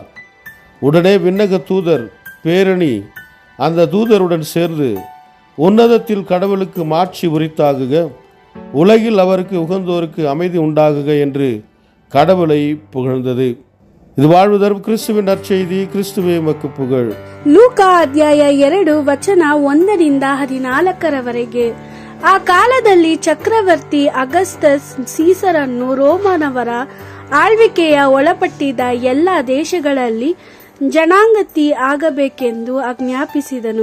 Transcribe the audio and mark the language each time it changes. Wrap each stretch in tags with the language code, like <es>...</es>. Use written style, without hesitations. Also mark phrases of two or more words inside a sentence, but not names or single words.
<ta>உடனே விண்ணக தூதர் பேரணி அந்த தூதருடன் சேர்ந்து, உன்னதத்தில் கடவுளுக்கு மாட்சி உரித்தாகுக, உலகில் அவருக்கு உகந்தோருக்கு அமைதி உண்டாகுக என்று கடவுளை புகழ்ந்தது. இது வாழ்வு தரும் கிறிஸ்துவின் நற்செய்தி. கிறிஸ்துவே உமக்கு புகழ்.</ta> <kn>ಲೂಕಾ ಅಧ್ಯಾಯ 2 ವಚನ 1-14. ಆ ಕಾಲದಲ್ಲಿ ಚಕ್ರವರ್ತಿ ಅಗಸ್ತಸ್ ಸೀಸರನ್ನು ರೋಮನವರ ಆಳ್ವಿಕೆಯ ಒಳಪಟ್ಟಿದ್ದ ಎಲ್ಲ ದೇಶಗಳಲ್ಲಿ ಜನಾಂಗತಿ ಆಗಬೇಕೆಂದು ಆಜ್ಞಾಪಿಸಿದನು.</kn>